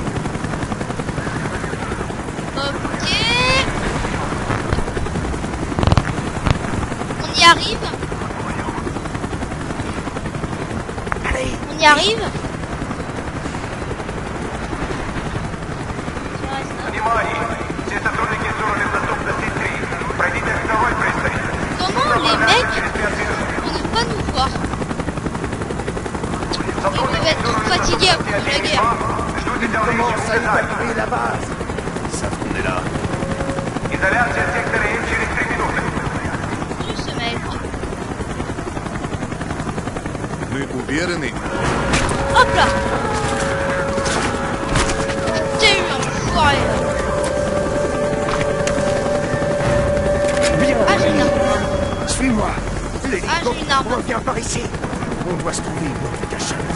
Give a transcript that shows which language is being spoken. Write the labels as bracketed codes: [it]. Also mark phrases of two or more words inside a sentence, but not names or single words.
[fr] Ok. On y arrive. Allez, On y arrive. Tiens, reste là. [ru] Внимание! Все сотрудники зоны доступности 3. Пройдите второй пристань. [fr] Comment les mecs [ru] Через 5 минут. [fr] vont ne pas nous voir? Ils doivent être tous fatigués après la guerre. [ru] Ждут изоляции [fr] la base. Ils savent qu'on est là. [ru] Изоляция сектора М через 3 минуты. [fr] Juste ce mec. [ru] Мы уверены? [fr] Hop là. T'es eu un foiré. Ah, j'ai une arme. Suis-moi. Ah, j'ai une arme. Reviens par ici. On doit se trouver une autre cachette.